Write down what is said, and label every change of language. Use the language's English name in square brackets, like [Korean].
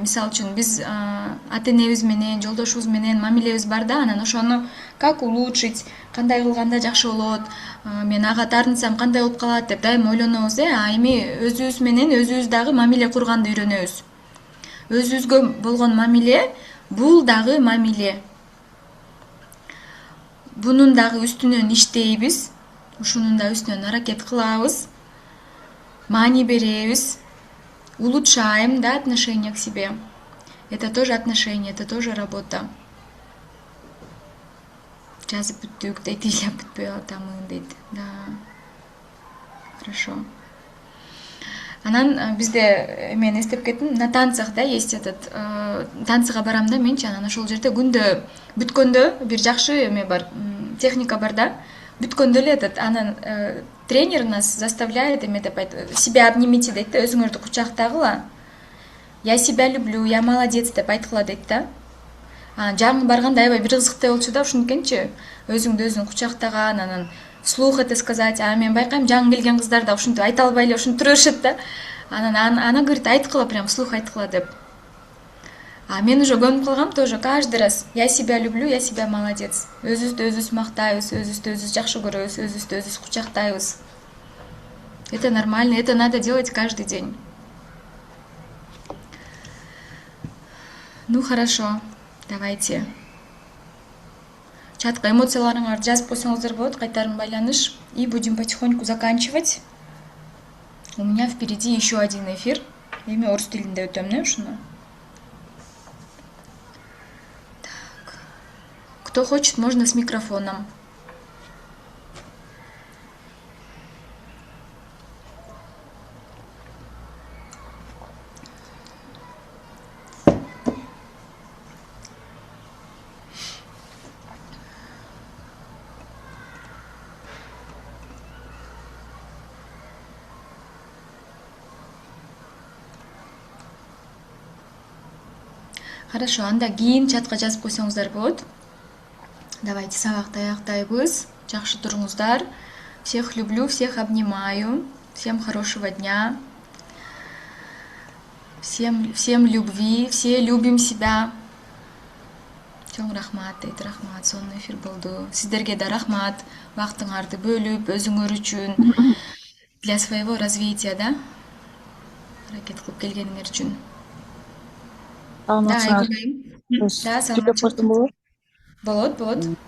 [Kyrgyz] Мисалы үчүн биз ата-энебиз менен, жолдошубуз менен мамилебиз бар да, анан ошону [Russian] как улучшить, [Kyrgyz] кандай кылганда жакшы болот, мен ага тартынсам кандай болуп калат деп дайыма ойлонобуз, а эми өзүбүз менен өзүбүз дагы мамиле курганды үйрөнөбүз. Өзүбүзгө болгон мамиле бул дагы мамиле. Бунун дагы үстүнөн иштейбиз, ушунун да үстүнөн аракет кылабыз. Маани беребиз, [Russian] улучшаем, да, отношение к себе. Это тоже отношение, это тоже работа. [Kyrgyz] Жазып бүттүк, дейт, ыйлап бүтпөй атамын, дейт. Да. [Russian] Хорошо. [Kyrgyz] Анан бизде мен эстеп кеттим, [Russian] на танцах, да, есть этот, [Kyrgyz] танцыга барам да менчи, анан ошол жерде күндө бүткөндө бир жакшы эме бар, техника бар да. Бүткөндө эле этот, анан тренер [Russian] нас заставляет [Kyrgyz] деп айтат, [Russian] себя обнимите [Kyrgyz] дейт да, өзүңөрдү кучактагыла. [Russian] Я себя люблю, я молодец [Kyrgyz] деп айткыла дейт да. жаңы барганда аябай бир кызыктай болчу да, ушунукенчи. Өзүңдү өзүң кучактаган, анан [Russian] вслух это сказать. [Kyrgyz] Мен байкайм, жаңы келген кыздар да ушинтип айта албай эле ушинтип тура беришет да. Анан ана [Russian] говорит, [Kyrgyz] айткыла, [Russian] прям вслух [Kyrgyz] айткыла деп. Мен уже көнүп калгам [Russian] тоже каждый раз. Я себя люблю, я себя молодец. [Kyrgyz] Өзүбүздү өзүбүз мактайбыз, өзүбүздү өзүбүз жакшы көрөбүз, өзүбүздү өзүбүз кучактайбыз. [Russian] Это нормально, это надо делать каждый день. Ну хорошо, давайте. [Kyrgyz] Чатка эмоцияларыңарды жазып койсоңуздар болот, кайтарым байланыш. [Russian] И будем потихоньку заканчивать. У меня впереди еще один эфир. [Kyrgyz] Эми орус тилинде өтөм, не ушуну? [Russian] Так. Кто хочет, можно с микрофоном. [Kyrgyz] Хорошо, анда кийин чатка жазып койсоңуздар болот. Давайте сабакты аяктайбыз. Жакшы туруңуздар. [Russian] Всех люблю, всех обнимаю. Всем хорошего дня. Всем любви, все любим себя. [Kyrgyz] Чоң рахмат, дейт, рахмат. Сонун эфир болду. Сиздерге да рахмат. Убактыңарды бөлүп, өзүңөр үчүн, [Russian] для своего развития, [Kyrgyz] да? Аракет кылып келгениңер үчүн. Да, Айгүлайым. Да, саламатчылык. Болот.